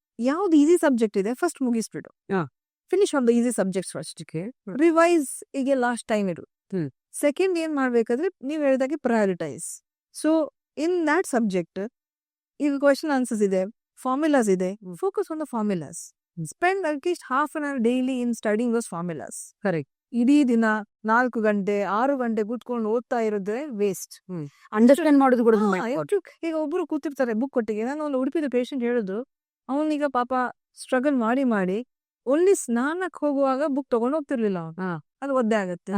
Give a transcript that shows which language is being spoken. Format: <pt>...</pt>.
<kn>ಯಾವ್ದು easy subject ಇದೆ first ಮುಗಿಸ್ಬಿಡು,</kn> <en>Finish on the easy subjects first.</en> <kn>Revise ಈಗ last time ಇಡು. ಸೆಕೆಂಡ್ ಏನ್ ಮಾಡ್ಬೇಕಾದ್ರೆ ನೀವು ಹೇಳಿದಾಗೆ prioritise.</kn> <en>So in that subject ಈಗ question answers ಇದೆ, formulas ಇದೆ, focus on the formulas. Spend at least half an hour daily in studying those formulas. Correct.</en> <kn>ಇಡೀ ದಿನ 4 ಗಂಟೆ 6 ಗಂಟೆ ಕೂತ್ಕೊಂಡು ಓದ್ತಾ ಇರೋದ್ರೆ ವೇಸ್ಟ್. ಅಂಡರ್ಸ್ಟ್ಯಾಂಡ್ ಮಾಡೋದು ಕೂಡ ಈಗ ಒಬ್ರು ಕೂತಿರ್ತಾರೆ ಬುಕ್ ಕೊಟ್ಟಿಗೆ. ನಾನು ಒಂದು ಉಡುಪಿದ ಪೇಷಂಟ್ ಹೇಳುದು, ಅವನೀಗ ಪಾಪ ಸ್ಟ್ರಗಲ್ ಮಾಡಿ ಓನ್ಲಿ ಸ್ನಾನಕ್ಕೆ ಹೋಗುವಾಗ ಬುಕ್ ತಗೊಂಡು ಹೋಗ್ತಿರ್ಲಿಲ್ಲ ಅವನು, ಅದು ಒದ್ದೆ ಆಗತ್ತೆ.</kn>